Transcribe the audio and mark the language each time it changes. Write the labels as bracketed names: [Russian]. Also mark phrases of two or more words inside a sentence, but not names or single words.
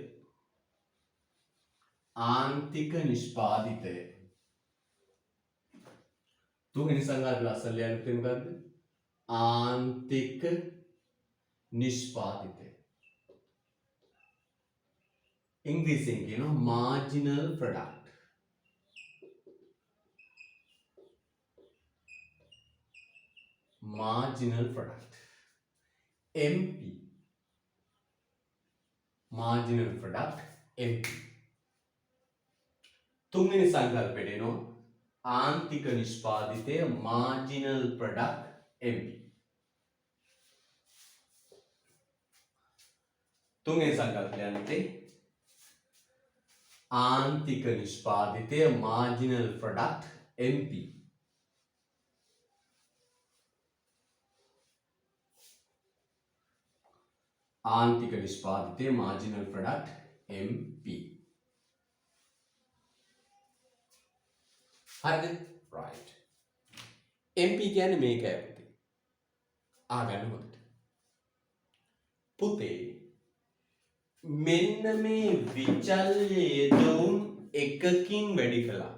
[Sinhala] ආන්තික නිෂ්පාදිතය. තුන්වෙනි සංකල්පය අසල යන්නේ මොකද්ද? ආන්තික නිෂ්පාදිතය. ඉංග්‍රීසියෙන් කියනවා [English] marginal product. marginal product. MP. marginal product MP. [Sinhala] තුන්වෙනි සංකල්පයට එනවා ආන්තික නිෂ්පාදිතය [English] marginal product MP. [Sinhala] තුන්වෙනි සංකල්පය යන්නේ ආන්තික නිෂ්පාදිතය [English] marginal product MP. [Sinhala] ආන්තික නිෂ්පාදිතය [English] marginal product MP. [Sinhala] හරිද? right. MP කියන්නේ මේකයි පුතේ. ආගන්න හොඳට. පුතේ මෙන්න මේ විචල්්‍ය යෙදවුම් එකකින් වැඩි කළා.